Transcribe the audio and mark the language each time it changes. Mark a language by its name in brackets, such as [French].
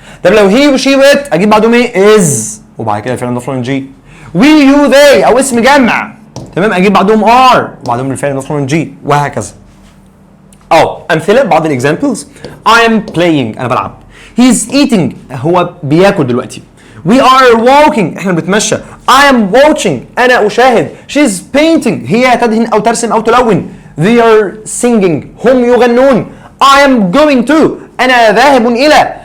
[Arabic] طب لو هي وشي وات اجيب بعدهم ايه؟ از، وبعد كده الفعل مضاف له ان جي. وي يو ذي او اسم جمع، تمام، اجيب بعدهم ار وبعدهم الفعل مضاف له ان جي، وهكذا. امثله، بعض الاكزامبلز: [English] I am playing، [Arabic] انا بلعب. [English] He is eating، [Arabic] هو بياكل دلوقتي. [English] We are walking، [Arabic] احنا بنتمشى. [English] I am watching، [Arabic] انا اشاهد. [English] She is painting، [Arabic] هي تدهن او ترسم او تلون. [English] They are singing، [Arabic] هم يغنون. [English] I am going to، [Arabic] انا ذاهب الى.